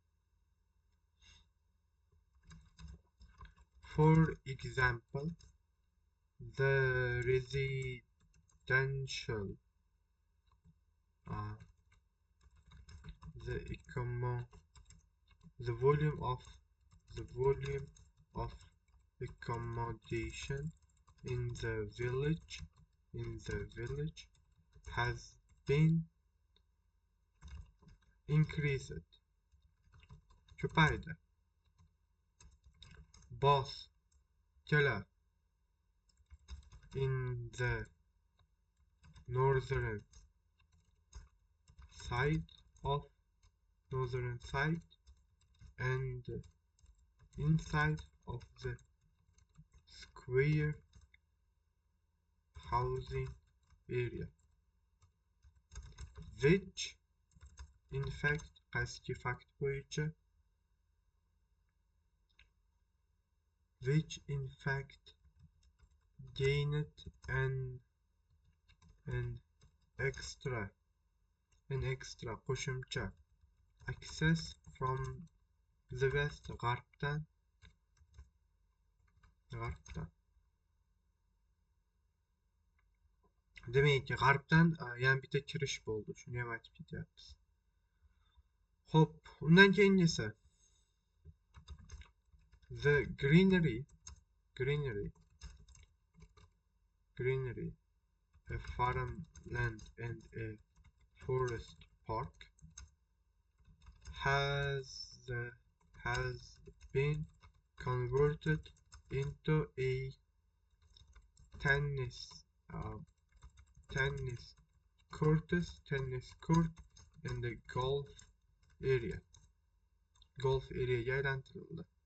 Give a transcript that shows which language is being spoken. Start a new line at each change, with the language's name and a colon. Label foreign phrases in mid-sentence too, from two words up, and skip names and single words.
English: For example, the residential the volume of accommodation in the village has been increased.
Uzbek: Ko'paydi.
English: Boss kelar in the northern side and inside of the square housing area, which in fact
Uzbek: qaysi fakt bo'yicha
English: which in fact gained an extra qo'shimcha access from the west,
Uzbek: g'arbdan. Demak, g'arbdan yana bitta kirish bo'ldi. Shuni ham aytib ketyapmiz. Xo'p, undan keyingisi
English: the greenery, a farmland and a forest park has been converted into a tennis court and a golf areaga aylantirildi.